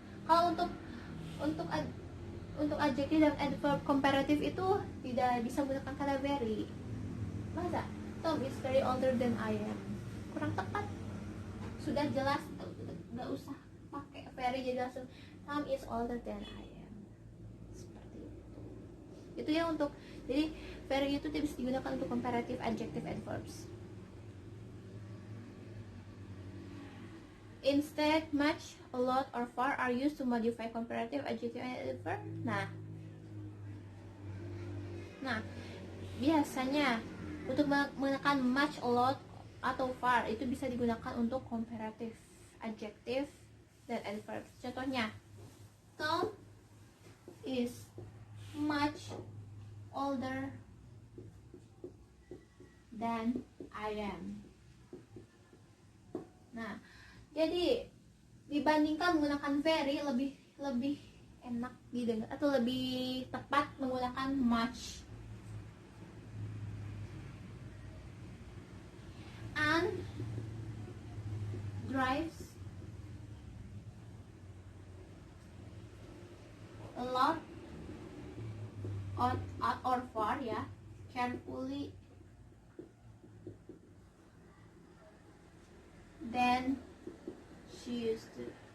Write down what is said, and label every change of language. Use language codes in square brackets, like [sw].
[id] Kalau untuk adjektif dan adverb komparatif itu tidak bisa menggunakan kata very. Masa [en] Tom is very older than I am, [id] kurang tepat. Sudah jelas, nggak usah pakai very, jadi langsung [en] Tom is older than I am. [id] Seperti itu ya. Untuk jadi very itu tidak bisa digunakan untuk [en] comparative adjective adverbs. Instead, much, a lot, or far are used to modify comparative adjective and adverb. [id] Nah, biasanya untuk menggunakan much, a lot, atau far itu bisa digunakan untuk [en] comparative adjective [id] dan adverb. Contohnya, [en] Tom is much older than I am. [id] Nah, jadi dibandingkan menggunakan very, lebih enak didengar atau lebih tepat menggunakan much. [en] Anne drives a lot or far ya, carefully than she used to.